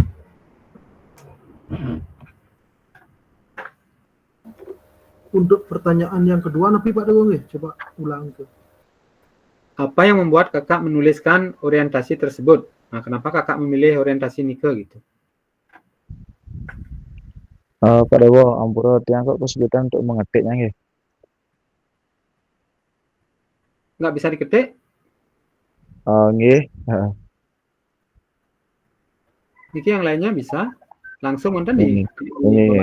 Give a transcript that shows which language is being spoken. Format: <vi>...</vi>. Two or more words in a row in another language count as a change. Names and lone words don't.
<id>Untuk pertanyaan yang kedua,</id> <ban>napi Pak Dewo nggih?</ban> <id>Coba ulang itu. apa yang membuat kakak menuliskan orientasi tersebut? Nah, kenapa kakak memilih orientasi Nike gitu? Pak Dewo,</id> <ban>ampura tiang</ban> <id>kok kesulitan untuk mengetiknya nggih. Nggak bisa diketik?</id> <ban>Nggih, heeh.</ban> <id>Niki yang lainnya bisa langsung nonton Ini, di ini, bawah.</id>